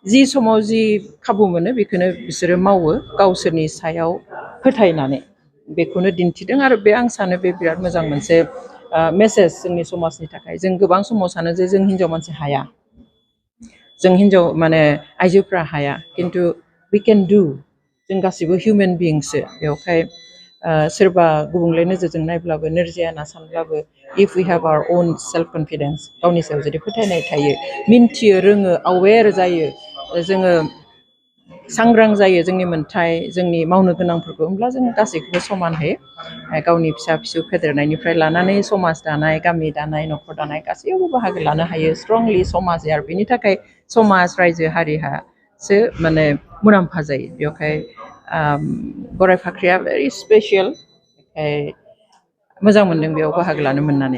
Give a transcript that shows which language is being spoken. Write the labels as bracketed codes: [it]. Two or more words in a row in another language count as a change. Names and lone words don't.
[brx] जि समाव जि खाबु मोनो बेखौनो बिसोरो मावो गावसोरनि सायाव फोथायनानै बेखौनो दिन्थिदों आरो बे आं सानो बे बिराद मोजां मोनसे मेसेज जोंनि समाजनि थाखाय जों गोबां समाव सानो जे जों हिन्जाव मानसि हाया जों हिन्जाव माने आइजोफ्रा हाया खिन्थु [en] we can do [brx] जों गासिबो हिउमेन बिइंसो बेवहाय सोरबा गुबुंले नोजोरजों नायब्लाबो नोरजिया होनना सानब्लाबो [en] if we have our own self confidence [brx] गावनि सायाव जुदि फोथायनाय थायो मिन्थियो रोङो अवेर जायो जोङो सांग्रां जायो जोंनि मोन्थाय जोंनि मावनो गोनांफोरखौ होमब्ला जों गासैखौबो समानहै गावनि फिसा फिसौ फेदेरनायनिफ्राय लानानै समाज दानाय गामि दानाय न'खर दानाय गासैयावबो बाहागो लानो हायो स्ट्रंलि समाज आरो बेनि थाखाय समाज रायजो हारिहासो माने मुलाम्फा जायो बेवहाय गराय फाख्रिया [en] very special [brx] मोजां मोनदों बेयाव बाहागो लानो मोननानै